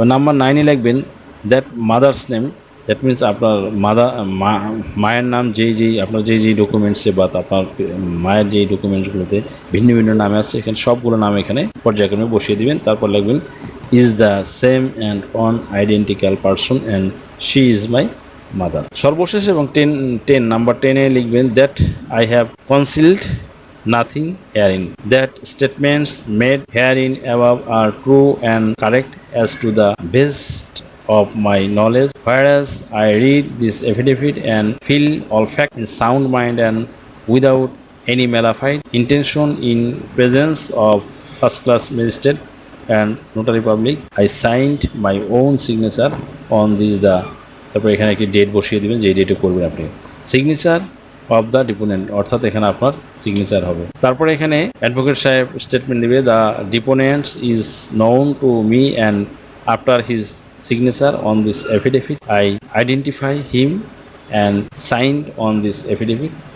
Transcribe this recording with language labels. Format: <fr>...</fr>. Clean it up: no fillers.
<bn>Number 9 লিখবেন that mother's name that means আপনার মায়ের নাম যেই আপনার যেই ডকুমেন্টসে বা আপনার মায়ের যেই ডকুমেন্টসগুলোতে ভিন্ন ভিন্ন নামে আছে এখানে সবগুলো নাম এখানে পর্যায়ক্রমে বসিয়ে দিবেন। তারপর লিখবেন</bn> <en>Is the same and on identical person and she is my mother.</en> <bn>সর্বশেষ এবং 10 নাম্বার 10-এ লিখবেন</bn> <en>That I have concealed nothing herein. That statements made herein above are true and correct as to the best of my knowledge, whereas I read this affidavit and feel all fact in sound mind and without any malified intention in presence of first class magistrate and notary public. I signed my own signature on this</en> <bn>তারপর এখানে একটি date বসিয়ে দিবেন, যে ডেটে করবেন আপনি signature of the deponent, অর্থাৎ এখানে আপনার সিগনেচার হবে। তারপরে এখানে অ্যাডভোকেট সাহেব স্টেটমেন্ট দিবে</bn> <en>The deponents is known to me and after his signature on this affidavit I identify him and signed on this affidavit.</en>